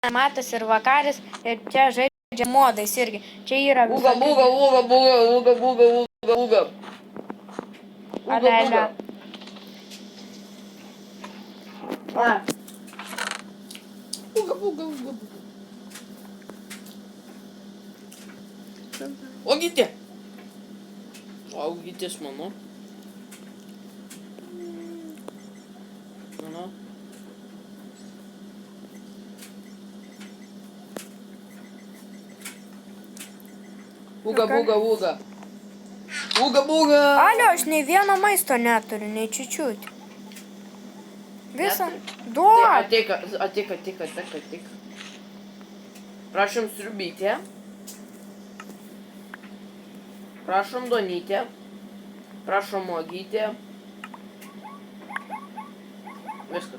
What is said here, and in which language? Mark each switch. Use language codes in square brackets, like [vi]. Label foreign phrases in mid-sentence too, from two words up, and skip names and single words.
[lt] Matas ir Vakaris ir čia žaidžia modais irgi. Čia yra Uga, buga, uga, buga, uga, buga, uga, uga. Uga, buga. Na. Uga, buga, uga, buga. Ogytė. Ogytės mano. Mano. Uga, buga, uga. Uga, buga. Alio, aš nei vieno maisto neturiu, nei čiučiut. Visą. Duok. Ateik. Prašom sriubytę. Prašom duonytę. Prašom uogytę. Viskas.